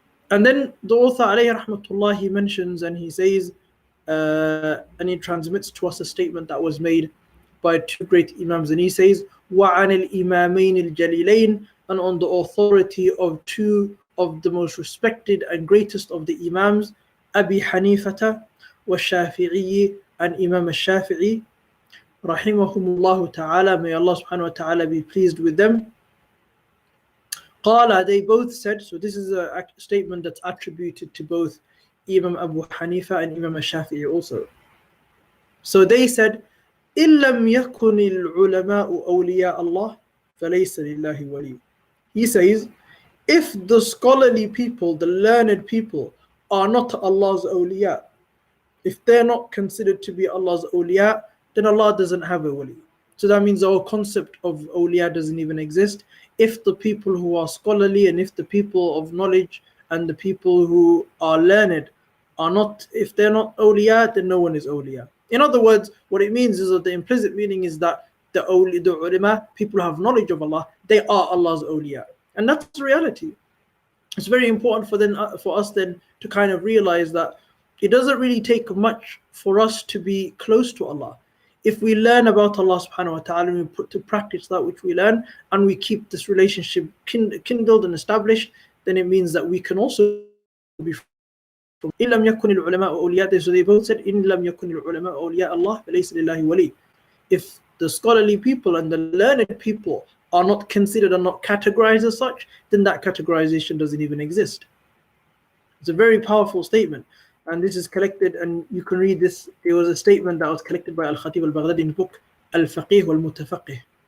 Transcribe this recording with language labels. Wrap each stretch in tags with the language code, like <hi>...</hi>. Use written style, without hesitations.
<en>And then the author alayhi rahmatullah, he mentions and he says, and he transmits to us a statement that was made by two great Imams, and he says,</en> <ar>وَعَنِ الْإِمَامَيْنِ الْجَلِيلَيْنِ,</ar> <en>and on the authority of two of the most respected and greatest of the Imams, Abi Hanifata wa Shafi'i, and Imam al-Shafi'i, rahimahumullah ta'ala, may Allah subhanahu wa ta'ala be pleased with them. Qala, they both said, so this is a statement that's attributed to both Imam Abu Hanifa and Imam al-Shafi'i also.</en> <ar>So they said, إِن لَمْ يَكُنِ الْعُلَمَاءُ أَوْلِيَاءَ اللَّهِ فَلَيْسَ لِلَّهِ وَلِيٌّ.</ar> <en>He says, if the scholarly people, the learned people, are not Allah's awliya, if they're not considered to be Allah's awliya, then Allah doesn't have a wali. So that means our concept of awliya doesn't even exist. If the people who are scholarly and if the people of knowledge and the people who are learned are not, if they're not awliya, then no one is awliya. In other words, what it means is that the implicit meaning is that the ulama, people who have knowledge of Allah, they are Allah's awliya. And that's the reality. It's very important for us then to kind of realize that it doesn't really take much for us to be close to Allah. If we learn about Allah subhanahu wa ta'ala and we put to practice that which we learn, and we keep this relationship kindled and established, then it means that we can also be from</en> <ar>إِن لَمْ يَكُنِ الْعُلَمَاءُ أَوْلِيَاءَ.</ar> <en>So they both said,</en> <ar>إِن لَمْ يَكُنِ الْعُلَمَاءُ أَوْلِيَاءَ اللَّهِ فَلَيْسَ لِلَّهِ وَلِيٌّ.</ar> <en>If the scholarly people and the learned people are not considered and not categorized as such, then that categorization doesn't even exist. It's a very powerful statement, and this is collected, and you can read this. It was a statement that was collected by Al-Khatib al-Baghdadi in the book Al-Faqih wal-Mutafaqih.</en>